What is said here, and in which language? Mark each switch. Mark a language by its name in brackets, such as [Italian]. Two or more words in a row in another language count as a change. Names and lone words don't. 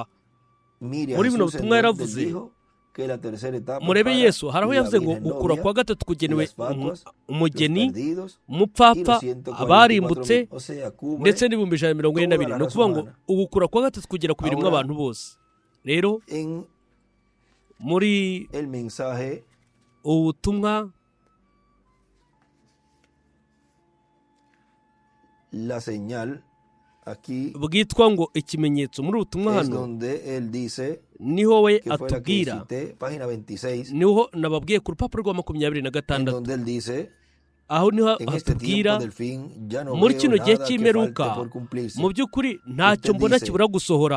[Kinyarwanda] muri bino butumwa yaravuze, murebe Yesu hari aho yavuze ngo gukura kwa gatatu kugenewe umugeni, umupfapfa, abarimbutse ndetse n'ibihumbi 142. ni ukuvuga ngo ugukura kwa gatatu kugera ku biremwa abantu bose. rero muri ubutumwa [Spanish] la señal aquí [Kinyarwanda] bwitwa ngo ikimenyetso, muri ubutumwa hano niho we atubwira, niho nababwiye ku rupapuro rwa 26, aho niho hatubwira muri kino gihe cy'imperuka mu by'ukuri ntacyo mbona kibura gusohora.